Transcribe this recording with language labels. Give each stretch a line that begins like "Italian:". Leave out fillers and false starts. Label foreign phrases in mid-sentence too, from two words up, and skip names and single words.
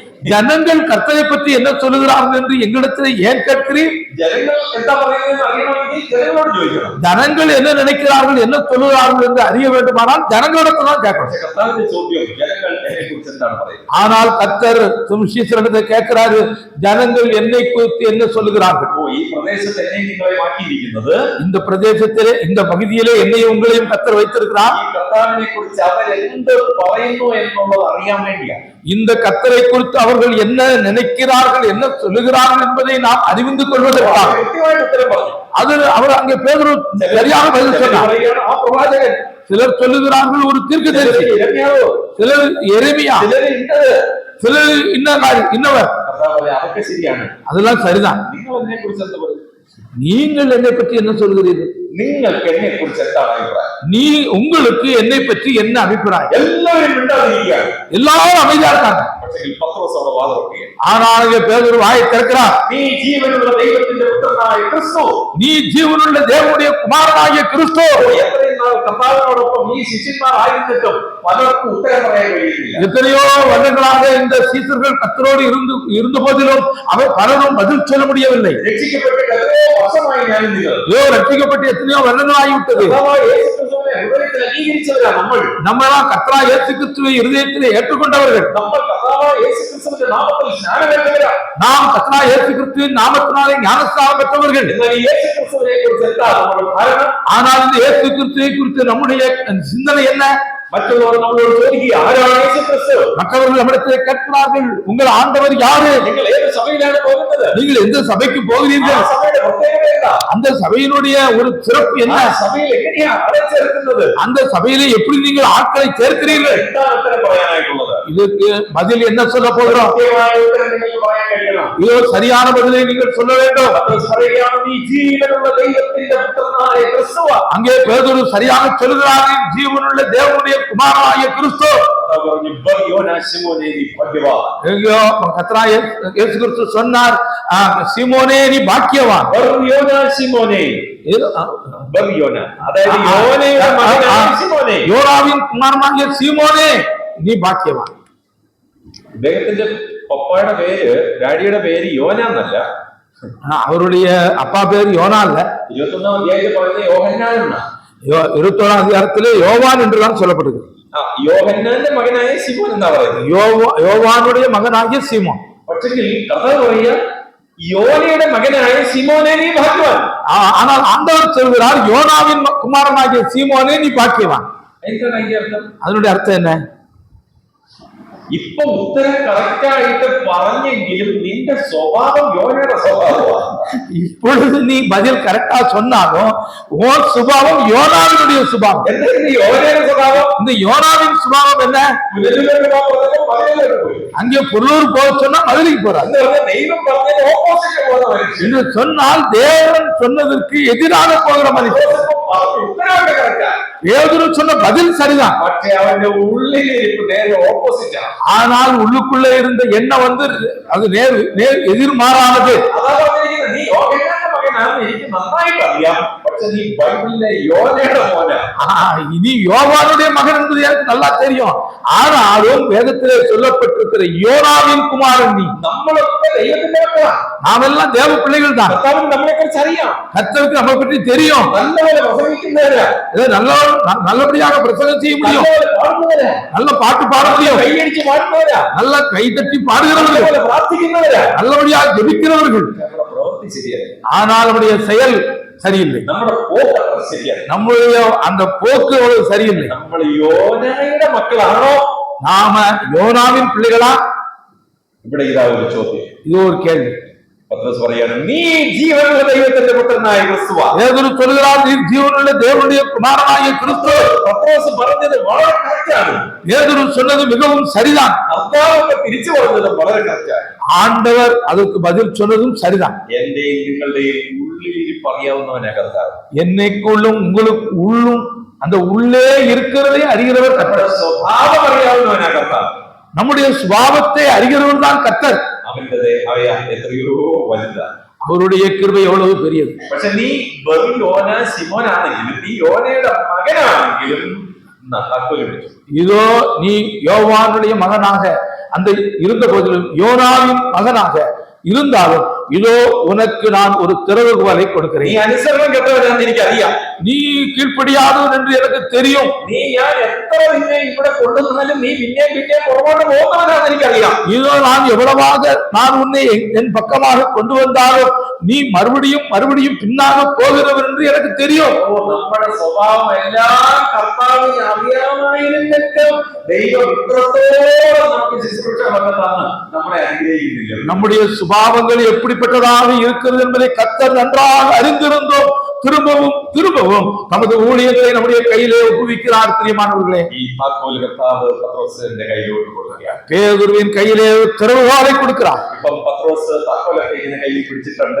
Tamil: ஜனங்கள் கர்த்தரை பற்றி என்ன சொல்லுகிறார்கள் என்று எங்களிடத்தில் ஏன் கேட்கிறீர்?
Malayalam: ജനങ്ങൾ എന്താ പറയുന്നതെന്ന് അറിയണമെങ്കിൽ ജനങ്ങളോട് ചോദിക്കണം.
Tamil: ஜனங்கள் என்ன நினைக்கிறார்கள், என்ன சொல்லுகிறார்கள் என்று அறிய வேண்டுமானால் ஜனங்களிடத்தில் தான் கேட்கணும்.
Malayalam: പക്ഷെ കർത്താവിന്റെ ചോദ്യം, ജനങ്ങൾ എന്നെ കുറിച്ച് എന്താണ് പറയുന്നത്?
Tamil: ஆனால் கர்த்தர் சுவிசேஷத்தை கேட்கிறாரு, ஜனங்கள் என்னை குறித்து என்ன சொல்லுகிறார்கள்?
Malayalam: ഓ, ഈ പ്രദേശത്ത് എന്നെ നിങ്ങളെ മാറ്റിയിരിക്കുന്നത്,
Tamil: இந்த பிரதேசத்திலே இந்த பகுதியிலே என்னையும் உங்களையும் கர்த்தர் வைத்திருக்கிறார்.
Malayalam: ഈ കർത്താവിനെ കുറിച്ച് അവരെന്ത് പറയുന്നു എന്നുള്ളത് അറിയാൻ വേണ്ടിയാണ്.
Tamil: இந்த கர்த்தரை குறித்து அவர்கள் என்ன நினைக்கிறார்கள், என்ன சொல்லுகிறார்கள் என்பதை நாம் அறிந்து கொள்வதற்காக.
Malayalam: കൃത്യമായിട്ട് ഉത്തരം പറഞ്ഞു.
Tamil: அது அவர் அங்கே பேதுரு சரியாக பதில் சொன்னார்.
Malayalam: ആ പ്രവാചകൻ,
Tamil: சிலர் சொல்லுகிறார்கள் ஒரு தீர்க்கதரிசி, சிலர் எரேமியா, சிலர் இன்னவர்.
Malayalam: അതൊക്കെ ശരിയാണ്,
Tamil: அதெல்லாம் சரிதான்.
Malayalam: നിങ്ങൾ എന്നെ കുറിച്ച് എന്താ പറയുന്നത്?
Tamil: நீங்கள் என்னை பற்றி என்ன சொல்கிறீர்கள்?
Malayalam: നിങ്ങൾക്ക് എന്നെ കുറിച്ച് എന്താണ് അഭിപ്രായം?
Tamil: உங்களுக்கு என்னை பற்றி என்ன அபிப்பிராயம்?
Malayalam: എല്ലാവരും മിണ്ടാതിരിക്കുകയാണ്.
Tamil: எல்லாரும் அமைதியா இருக்காங்க.
Malayalam: പക്ഷേ പത്രോസ് അവിടെ വാതിറക്കുകയാണ്.
Tamil: ஆனால் பேதுரு வாயை திறக்கிறார்.
Malayalam: നീ ജീവനുള്ള ദൈവത്തിന്റെ പുത്രനായ ക്രിസ്തു,
Tamil: நீ ஜீவனுள்ள தேவனுடைய குமாரனாகிய கிறிஸ்து.
Malayalam: എത്രയും നാൾ കർത്താവിനോടൊപ്പം ഈ ശിഷ്യന്മാർ ആയിരുന്നിട്ടും പലർക്കും ഉത്തരം പറയാൻ കഴിയുന്നില്ല.
Tamil: எத்தனையோ வருடங்களாக இந்த சீசர்கள் கர்த்தரோடு இருந்த போதிலும் அவர் பலரும் பதில் சொல்ல முடியவில்லை.
Malayalam: രക്ഷിക്കപ്പെട്ട് എത്രയോ വർഷമായി ഞാൻ നിങ്ങൾ
Tamil: ரட்சிக்கப்பட்டு எத்தனையோ வருடங்களாகிவிட்டது.
Malayalam: ഹൃദയത്തിൽ അംഗീകരിച്ചവരാ നമ്മൾ.
Tamil: நம்மளாம் கர்த்தரா இயேசு கிறிஸ்துவை இருதயத்திலே ஏற்றுக்கொண்டவர்கள்.
Malayalam: നമ്മൾ കർത്താവായ യേശു ക്രിസ്തുവിന്റെ നാമത്തിൽ സ്നാനമേറ്റവരാ.
Tamil: நாம் கர்த்தரா இயேசு கிறிஸ்துவின் நாமத்தினாலே ஞானஸ்நானம் பெற்றவர்கள்.
Malayalam: എന്നാൽ ഈ യേശു ക്രിസ്തുവിനെ കുറിച്ച് എന്താ നമ്മുടെ ധാരണ?
Tamil: ஆனால் இந்த இயேசு கிறிஸ்துவை குறித்து நம்முடைய சிந்தனை என்ன?
Malayalam: മറ്റുള്ളവർ നമ്മളോട് ചോദിക്കുക, ആരാണ് യേശു ക്രിസ്തു?
Tamil: மற்றவர்கள் நம்மிடத்தில் கேட்கிறார்கள், உங்கள் ஆண்டவர் யாரு?
Malayalam: നിങ്ങൾ ഏത് സഭയിലാണ് പോകുന്നത്?
Tamil: நீங்கள் எந்த சபைக்கு போகிறீர்கள்?
Malayalam: ആ സഭയുടെ പ്രത്യേകത എന്താ?
Tamil: அந்த சபையினுடைய ஒரு சிறப்பு என்ன?
Malayalam: ആ സഭയിൽ എങ്ങനെയാ ആളെ ചേർക്കുന്നത്?
Tamil: அந்த சபையிலே எப்படி நீங்கள் ஆட்களை சேர்க்கிறீர்கள்?
Malayalam: എന്താണ് ഉത്തരം പറയാനായിട്ടുള്ളത്?
Tamil: இதுக்கு பதில் என்ன சொல்ல போகிறோம்?
Malayalam: കൃത്യമായ ഉത്തരം നിങ്ങൾക്ക് പറയാൻ കഴിയണം.
Tamil: இதோ சரியான பதிலை நீங்கள் சொல்ல வேண்டும்.
Malayalam: പത്രോസ് പറയുകയാണ്, നീ ജീവനുള്ള ദൈവത്തിന്റെ പുത്രനായ ക്രിസ്തുവാ.
Tamil: அங்கே பேதுரு சரியாக சொல்கிறார்கள், ஜீவனுள்ள தேவனுடைய குமாரனாகிய கிறிஸ்து.
Malayalam: പറഞ്ഞു, ബർയോനാ ശിമോനേ, നീ ഭാഗ്യവാൻ.
Tamil: எங்கோ கர்த்தராகிய இயேசு கிறிஸ்து சொன்னார், சீமோனே நீ பாக்கியவான்.
Malayalam: ബർയോനാ ശിമോനേ, ബർയോനാ, അതായത് യോനയുടെ മകനായ ശിമോനേ.
Tamil: யோனாவின் குமாரனாகிய சீமோனே நீ பாக்கியவான்.
Malayalam: അദ്ദേഹത്തിന്റെ പപ്പായുടെ പേര്, ഡാഡിയുടെ പേര് യോന എന്നല്ല,
Tamil: அவருடைய அப்பா பேர் யோனா இல்ல.
Malayalam: 21-ാം അധ്യായത്തിൽ പറയുന്നത് യോഹന്നാൻ എന്നാ.
Tamil: 21-ാം அதிகாரத்திலே யோவான் என்றுதான் சொல்லப்படுது.
Malayalam: യോഹന്നാന്റെ മകനായ ശിമോൻ എന്നാ പറയുന്നത്.
Tamil: யோவானுடைய மகனாகிய சீமோன்.
Malayalam: പക്ഷെങ്കിൽ കഥ പറയുക, யோனைയുടെ മകനായ ശിമോനേ നീ ഭാഗ്യവാൻ.
Tamil: ஆனால் ஆண்டவர் சொல்கிறார், யோனாவின் குமாரனாகிய சீமோனே நீ பாக்கியவான்.
Malayalam: എന്താണ് അതിന്റെ അർത്ഥം?
Tamil: அதனுடைய அர்த்தம் என்ன?
Malayalam: ഇപ്പൊ ഉത്തരം കറക്റ്റായിട്ട് പറഞ്ഞെങ്കിലും നിന്റെ സ്വഭാവം യോനയുടെ സ്വഭാവമാണ്.
Tamil: இப்பொழுது நீ பதில் கரெக்டா சொன்னாலும் உன் சுபாவம் யோனாவினுடைய சுபாவம்.
Malayalam: എന്താ ഇത് യോനയുടെ സ്വഭാവം?
Tamil: இந்த யோனாவின் சுபாவம் என்ன?
Malayalam: പുനരുദ്ധരണ പറഞ്ഞപ്പോ മലയിലോട്ട് പോയി.
Tamil: அங்கே பொருளூர் போக சொன்னா மதுரைக்கு போறார்.
Malayalam: എന്ന് പറഞ്ഞാൽ ദൈവം പറഞ്ഞതിന് ഓപ്പോസിറ്റ് പോകുന്ന മനുഷ്യൻ.
Tamil: என்று சொன்னால் தேவன் சொன்னதற்கு எதிராக போகிற மனுஷன்.
Malayalam: ഉത്തരവായിട്ട് കറക്റ്റാ.
Tamil: பேதுரு சொன்ன பதில் சரிதான்.
Malayalam: പക്ഷെ അവന്റെ ഉള്ളിലിരിപ്പ് നേരെ ഓപ്പോസിറ്റ് ആണ്.
Tamil: ஆனால் உள்ளுக்குள்ள இருந்த எண்ணம் அது நேர் எதிர்மாறானது.
Malayalam: അതാ പറഞ്ഞിരിക്കുന്നത്, നീ യോനയുടെ മകനാണെന്ന് എനിക്ക് നന്നായിട്ട് അറിയാം, പക്ഷെ നീ ബൈബിളിലെ യോനയുടെ മോനാ.
Tamil: இனி யோவானுடைய மகன் என்பது எனக்கு நல்லா தெரியும். ஆனாலும் வேதத்திலே சொல்லப்பட்டிருக்கிற யோனாவின் குமாரன் நீ.
Malayalam: നമ്മളൊക്കെ ദൈവത്തിന്റെ മക്കളാണ്.
Tamil: நாமெல்லாம் தேவ பிள்ளைகள் தான்.
Malayalam: കർത്താവിന് നമ്മളെ കുറിച്ച് അറിയാം.
Tamil: கர்த்தருக்கு நம்மை பற்றி தெரியும்.
Malayalam: നല്ലപോലെ പ്രസംഗിക്കുന്നവരാ,
Tamil: நல்லபடியாக பிரசங்கம் செய்ய முடியும்,
Malayalam: നല്ലപോലെ പാടുന്നവരാ,
Tamil: நல்ல பாட்டு பாட முடியும்,
Malayalam: കൈയടിച്ച് പാടുന്നവരാ,
Tamil: நல்ல கை தட்டி பாடுகிறவர்கள்,
Malayalam: നല്ലപോലെ പ്രാർത്ഥിക്കുന്നവരാ.
Tamil: நல்லபடியாக ஜெபிக்கிறவர்கள்.
Malayalam: നമ്മുടെ പ്രവൃത്തി ശരിയല്ല,
Tamil: ஆனால் நம்முடைய செயல் சரியில்லை,
Malayalam: നമ്മുടെ പോക്ക് ശരിയല്ല.
Tamil: நம்முடைய அந்த போக்கு அவ்வளவு சரியில்லை.
Malayalam: നമ്മൾ യോനയുടെ മക്കളാണോ?
Tamil: நாம யோனாவின் பிள்ளைகளா?
Malayalam: ഇവിടെ ഇതാ ഒരു ചോദ്യം.
Tamil: இது ஒரு கேள்வி.
Malayalam: പത്രോസ് പറയാണ്, നീ ജീവനുള്ള ദൈവത്തിന്റെ പുത്രനായ ക്രിസ്തുവാ.
Tamil: பேதுரு சொல்கிறார், நீ ஜீவனுள்ள தேவனுடைய குமாரனாகிய கிறிஸ்து.
Malayalam: പത്രോസ് പറഞ്ഞത് വളരെ കറക്റ്റാണ്.
Tamil: பேதுரு சொன்னது மிகவும் சரிதான்.
Malayalam: കർത്താവ് തിരിച്ചു പറഞ്ഞത് വളരെ കറക്റ്റാണ്.
Tamil: ஆண்டவர் அதற்கு பதில் சொன்னதும் சரிதான்.
Malayalam: എന്റെയും നിങ്ങളുടെയും ഉള്ളിലിരിപ്പ് അറിയാവുന്നവനാ കർത്താവ്.
Tamil: என்னைக்குள்ளும் உங்களுக்கு உள்ளும் அந்த உள்ளே இருக்கிறதை அறிகிறவர் கர்த்தர்.
Malayalam: സ്വഭാവം അറിയാവുന്നവനാ കർത്താവ്.
Tamil: நம்முடைய சுபாவத்தை அறிகிறவர் தான் கர்த்தர்.
Malayalam: അവന്റെ ദയവായ എത്രയോ വലുതാണ്.
Tamil: அவருடைய கிருபை எவ்வளவு பெரியது.
Malayalam: പക്ഷെ നീ വെറും യോന ശിമോനാണെങ്കിലും, നീ യോനയുടെ മകനാണെങ്കിലും താക്കോൽ പിടിച്ചു.
Tamil: இதோ நீ யோவானுடைய மகனாக அந்த இருந்த போதிலும், யோனாவின் மகனாக இருந்தாலும், இதோ உனக்கு நான் ஒரு திறவுகோலை
Malayalam: നീ
Tamil: கொடுக்கிறேன்.
Malayalam: അനുസരണം കെട്ടവനാണെന്ന് എനിക്കറിയാം.
Tamil: நீ கீழ்ப்படியாதவன் என்று எனக்கு தெரியும்.
Malayalam: നീ ഞാൻ എത്ര നിന്നെ ഇവിടെ കൊണ്ടുവന്നാലും നീ പിന്നെയും പിന്നെയും പുറകോട്ട് പോകുന്നവനാണെന്ന് എനിക്കറിയാം.
Tamil: இதோ நான் உன்னை என் பக்கமாக கொண்டு வந்தாலும் நீ மறுபடியும் பின்னாக போகிறவர் என்று எனக்கு தெரியும்.
Malayalam: നമ്മുടെ സ്വഭാവം എല്ലാം കർത്താവിന് അറിയാമായിരുന്നിട്ടും ദൈവം ഇത്രത്തോളം നമുക്ക് ശുശ്രൂഷ വന്നതാണ് നമ്മളെ അനുഗ്രഹിക്കുന്നില്ല.
Tamil: நம்முடைய சுபாவங்கள் எப்படிப்பட்டதாக இருக்கிறது என்பதை கர்த்தர் நன்றாக அறிந்திருந்தோம். திரும்பவும் நமது ஊழியர்களை நம்முடைய கையிலே ஒப்புவிக்கிறார். பிரியமானவர்களே,
Malayalam: ഈ താക്കോൽ കർത്താവ് പത്രോസിന്റെ കയ്യിലോട്ട് കൊടുക്കുകയാണ്.
Tamil: பேதுருவின் கையிலே திறவுகோலை கொடுக்கிறார்.
Malayalam: ഇപ്പം പത്രോസ് താക്കോലൊക്കെ ഇങ്ങനെ കയ്യിൽ പിടിച്ചിട്ടുണ്ട്.